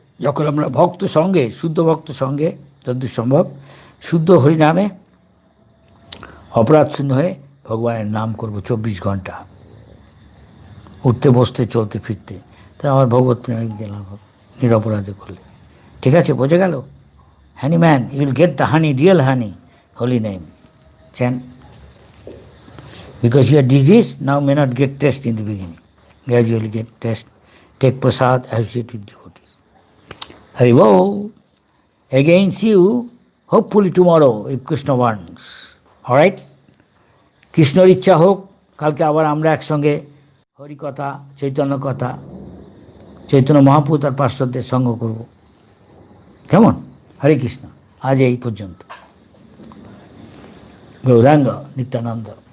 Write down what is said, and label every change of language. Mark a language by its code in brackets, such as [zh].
[bn] যখন আমরা ভক্ত সঙ্গে, শুদ্ধ ভক্ত সঙ্গে যতদূর সম্ভব শুদ্ধ হরিনামে অপরাধ শূন্য হয়ে ভগবানের নাম করব 24 ঘন্টা, উঠতে বসতে চলতে ফিরতে। তাই আমার ভগবত প্রেমিক দিলাম নিরপরাধে করলে। ঠিক আছে, বোঝা গেল? [en] Honey man, you will get the honey, real honey, holy name chant. Because your disease now may not get test in the beginning, gradually get test. Take prasad, associate with devotees. Hari Bol. Again see you hopefully tomorrow if Krishna wants. Alright? [bn] কৃষ্ণর ইচ্ছা হোক, কালকে আবার আমরা একসঙ্গে হরিকথা, চৈতন্য কথা, চৈতন্য মহাপ্রভু তার পার্শ্বদের সঙ্গ করব। কেমন? হরে কৃষ্ণ। আজ এই পর্যন্ত। গৌরাঙ্গ নিত্যানন্দ।